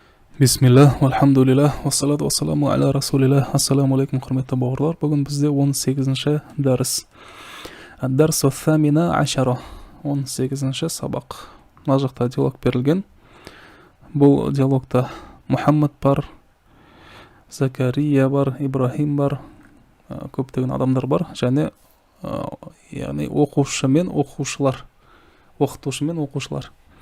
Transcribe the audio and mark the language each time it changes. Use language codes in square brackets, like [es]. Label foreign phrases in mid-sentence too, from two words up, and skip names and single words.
[ar] Бисмилlah, الحمد لله والصلاة والسلام على رسول الله. السلام عليكم, [kk] құрметті бауырлар. Бүгін бізде 18-ші дәріс. [ar] درس الثامن عشر. [kk] 18-ші сабақ. Мына жақта диалог берілген. Бұл диалогта Мұхаммад бар, Закария бар, Ибрахим бар, көптеген адамдар бар, және яғни оқушы мен оқушылар, оқытушы мен оқушылар.